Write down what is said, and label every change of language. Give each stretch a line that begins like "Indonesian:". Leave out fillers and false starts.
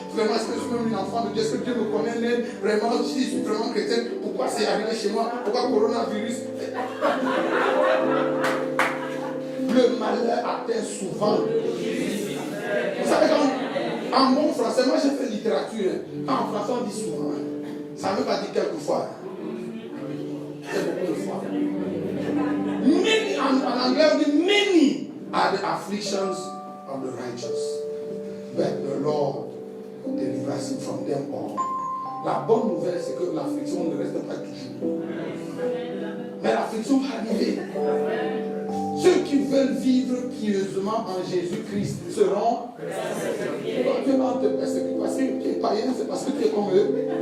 French: Vraiment, est-ce que je suis même une enfant de Dieu? Est-ce que Dieu me connaît même? Vraiment, si je suis vraiment chrétien, pourquoi c'est arrivé chez moi? Pourquoi coronavirus? Le malheur atteint souvent. Vous savez, en bon français, moi j'ai fait littérature. En français, on dit souvent. Ça ne veut pas dire quelquefois. C'est beaucoup de fois.
English: Many,
French: en anglais, on dit
English: many are the afflictions of the righteous, but the Lord delivers him from them all.
French: La bonne nouvelle, c'est que l'affliction ne reste pas toujours. Mais l'affliction va arriver. Ceux qui veulent vivre pieusement en Jésus-Christ seront. Dieu va te persécuter parce que tu es païen, c'est parce que tu es comme eux.